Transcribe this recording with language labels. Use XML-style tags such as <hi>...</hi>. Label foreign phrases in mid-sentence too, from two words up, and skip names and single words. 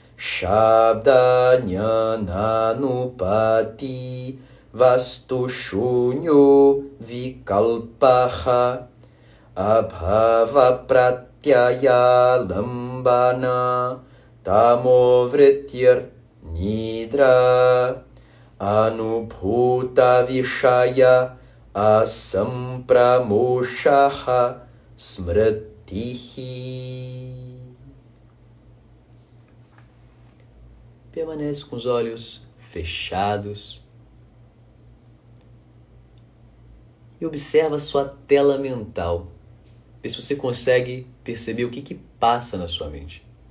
<sa>शब्दज्ञानानुपाती वस्तु शून्यो विकल्पः अभाव प्रत्यय लम्बन तमोवृत्तिर् निद्रा अनुभूत विषय असम्प्रमोषः स्मृतिः.</sa> <pt>Permanece com os olhos fechados e observa a sua tela mental. Vê se você consegue perceber o que passa na sua mente.</pt>